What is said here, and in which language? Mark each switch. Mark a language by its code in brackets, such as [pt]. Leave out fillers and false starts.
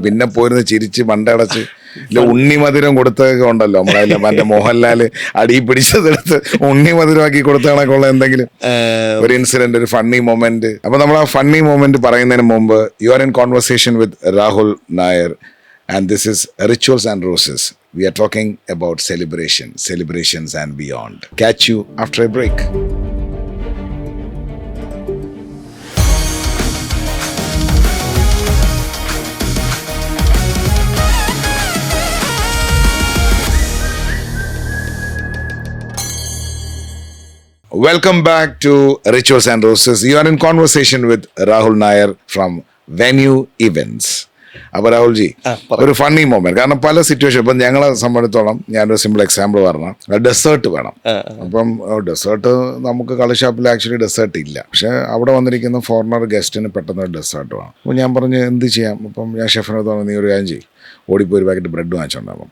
[ml] പിന്നെ പോയിരുന്ന് ചിരിച്ച് മണ്ടടച്ച് ഉണ്ണി മധുരം കൊടുത്തൊക്കെ ഉണ്ടല്ലോ നമ്മളെ മറ്റേ മോഹൻലാല് അടി പിടിച്ചതെടുത്ത് ഉണ്ണി മധുരമാക്കി കൊടുത്തണക്കുള്ള എന്തെങ്കിലും ഒരു ഇൻസിഡന്റ്, ഒരു ഫണ്ണി മൊമെന്റ്. അപ്പൊ നമ്മൾ ആ ഫണ്ണി മൊമെന്റ് പറയുന്നതിന് മുമ്പ് [en] You are in conversation with Rahul Nair and this is Rituals and Roses. We are talking about celebrations and beyond. Catch you after a break. Welcome back to Rituals and Roses. You are in conversation with Rahul Nair from Venue Events. [ml] അപ്പൊ രാഹുൽജി, ഒരു funny moment, കാരണം പല situation, ഇപ്പം ഞങ്ങളെ സംബന്ധിച്ചോളം ഞാനൊരു simple example പറഞ്ഞാൽ desert വേണം. അപ്പം ഡെസേർട്ട് നമുക്ക് കളി ആക്ച്വലി ഡെസേർട്ട് ഇല്ല, പക്ഷെ അവിടെ വന്നിരിക്കുന്ന ഫോറിനർ ഗസ്റ്റിന് പെട്ടെന്ന് ഒരു ഡെസേർട്ട് വേണം. അപ്പോൾ ഞാൻ പറഞ്ഞു എന്ത് ചെയ്യാം, അപ്പം ഞാൻ ഷെഫിനോട് പറഞ്ഞു നീ ഒരു കാര്യം ചെയ്യും, ഓടിപ്പോയി ഒരു പാക്കറ്റ് ബ്രെഡ് വാങ്ങിച്ചുണ്ടാകും.